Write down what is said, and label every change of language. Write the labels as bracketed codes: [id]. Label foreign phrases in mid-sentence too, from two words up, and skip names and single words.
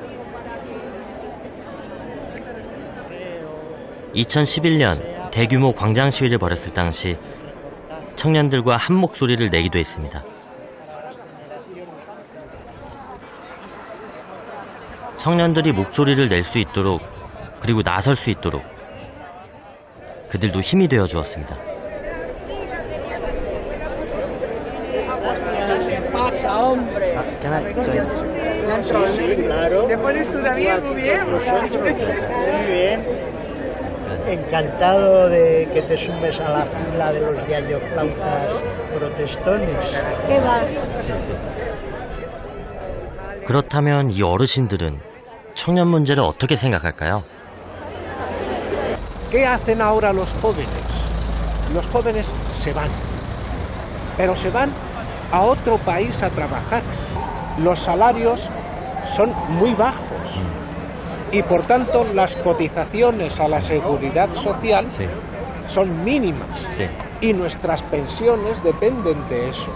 [ko] 2011년 대규모 광장 시위를 벌였을 당시 청년들과 한 목소리를 내기도 했습니다. 청년들이 목소리를 낼 수 있도록, 그리고 나설 수 있도록 그들도 힘이 되어 주었습니다. [es] Encantado de que te sumes a la fila de los yayoflautas protestones. ¿Qué va? [ko] 그렇다면 이 어르신들은 청년 문제를 어떻게 생각할까요? [es] ¿Qué hacen ahora los jóvenes? Los jóvenes se van, pero se van a otro país a trabajar. Los salarios son muy bajos y por tanto las cotizaciones a la seguridad social son mínimas y nuestras pensiones dependen de eso.